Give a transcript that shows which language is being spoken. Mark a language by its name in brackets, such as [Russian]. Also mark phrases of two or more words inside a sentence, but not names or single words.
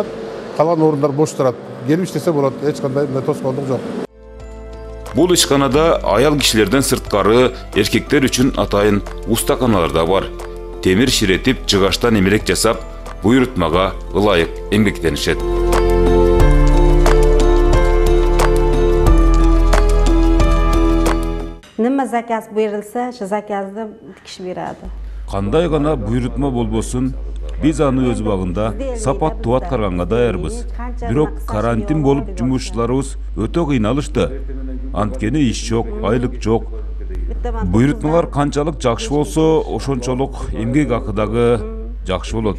[Kyrgyz] Калган орундар бош турат. Келип иштесе болот. Эч кандай тоскоолдук жок. Бул ишканада аял кишилерден сырткары эркектер үчүн атайын устаканалар да бар. Темир ширетип, жыгаштан эмерек жасап, буйрутмага ылайык эмгектенишет. [Uzbek] Nima zakaz buyurilsa, shu zakazni tikish beradi. [Kyrgyz] Кандай гана буйрутма болбосун, биз аны өз убагында сапаттуу аткарганга даярбыз. Бирок карантин болуп жумушчуларыбыз өтө кыйналышты. Анткени иш жок, айлык жок. Буйрутмалар канчалык жакшы болсо, ошончолук эмгек акы дагы жакшы болот.